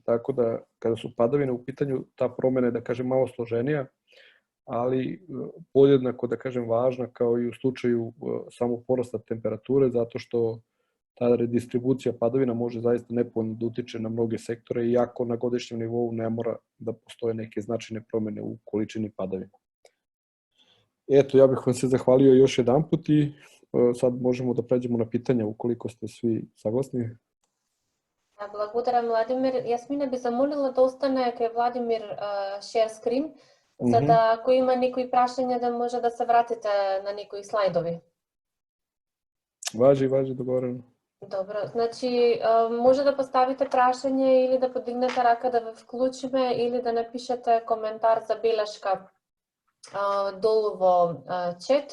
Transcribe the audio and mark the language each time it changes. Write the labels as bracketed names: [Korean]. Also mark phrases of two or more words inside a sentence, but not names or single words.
[Serbian] Tako da, kada su padavine u pitanju, ta promena je, da kažem, malo složenija, ali podjednako, da kažem, važna kao i u slučaju samog porasta temperature, zato što ta redistribucija padavina može zaista nepovoljno da utiče na mnoge sektore, iako na godišnjem nivou ne mora da postoje neke značajne promene u količini padavina. Eto, ja bih vam se zahvalio još jedanput i sad možemo da pređemo na pitanja ukoliko ste svi saglasni. [Macedonian] Благодарам, Владимир. Јасмина би замолила да остане кај Владимир [English] share screen, [Macedonian] за да ако има некои прашања да може да се вратите на некои слайдови. Важи, договорено. Добро, значи може да поставите прашање или да подигнете рака да ве вклучиме или да напишете коментар за белешка долу во чет.